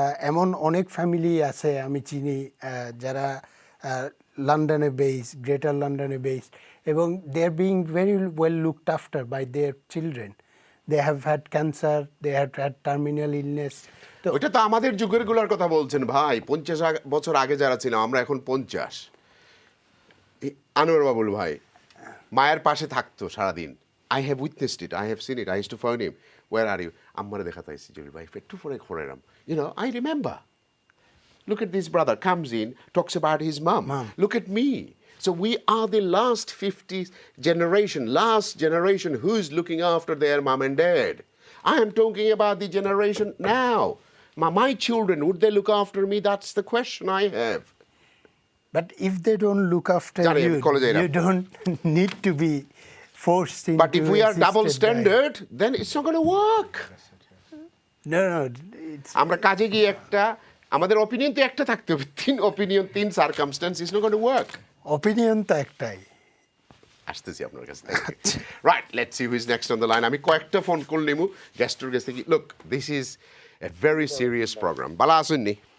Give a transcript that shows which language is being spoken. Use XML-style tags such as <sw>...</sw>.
<bn>এমন অনেক ফ্যামিলি আছে আমি চিনি যারা লন্ডনে বেস, গ্রেটার লন্ডনে বেস, এবং</bn> <en>They are being very well looked after by their children. They have had cancer, they have had terminal illness. তো</en> <bn>ওইটা তো আমাদের যুগের গুলার কথা বলছেন ভাই, 50 বছর আগে যারা ছিলাম আমরা এখন 50। আনোয়ার বাবুল ভাই মায়ের পাশে থাকতো সারাদিন।</bn> <en>I have witnessed it, I have seen it, I used to phone him, where are you?</en> <bn>আম্মারে দেখাতে আইছি জলিল ভাই, একটু পরে খোরাইলাম,</bn> <en>I remember. Look at this brother, comes in, talks about his mom. Look at me. So we are the last 50 last generation who's looking after their mom and dad. I am talking about the generation now. My children, would they look after me? That's the question I have. But if they don't look after you, you don't need to be forced into. But if we are double standard, then it's not going to work. No,</en> <bn>আমরা কাজে গিয়ে আমাদের opinion তো একটা থাকতে হবে, 3 opinion 3 circumstance,</bn> <en>Is not going to work.</en> <bn>Opinion তো একটাই। আসতেছি আপনার কাছে।</bn> <en>Right, let's see who is next on the line.</en> <bn>আমি কয়েকটা ফোন কল নেবো গেস্টের কাছ থেকে।</bn> <en>Look, this is a very serious programme.</en> <bn>ভালো আছেন নি?</bn>